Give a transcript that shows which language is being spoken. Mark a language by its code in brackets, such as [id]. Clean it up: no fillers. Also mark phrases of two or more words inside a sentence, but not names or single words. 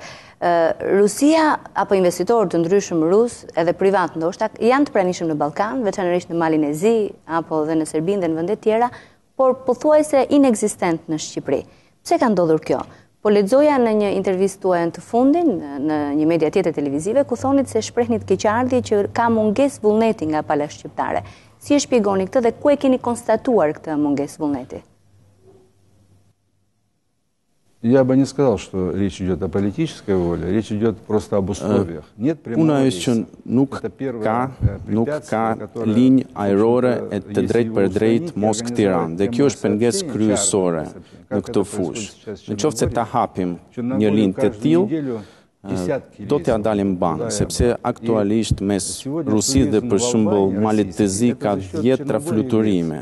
[sq] Rusia apo investitorë të ndryshëm rus, edhe privat ndoshta, janë të pranishëm në Ballkan, veçanërisht në Malinezi apo dhe në Serbinë dhe në vende tjera, por pothuajse inekzistent në Shqipëri. Pse ka ndodhur kjo? Po lexoja në një intervistë tuaj të fundin në një media tjetër televizive ku thonit se shprehnit keqardhje që ka mungesë vullneti nga pala shqiptare. Si e shpjegoni këtë dhe ku e keni konstatuar këtë mungesë vullneti? [ru] Я бы не сказал, что речь идет о политической воле, речь идет просто об условиях. [sq] Puna është që nuk ka linjë ajrore e të drejtë për drejtë Moskë-Tiranë, dhe kjo është pengesë kryesore në këtë fushë. Në qoftë se ta hapim një linjë të tillë, do t'ja dalim banë, sepse aktualisht mes Rusisë dhe për shembull Maltezi ka 10 fluturime.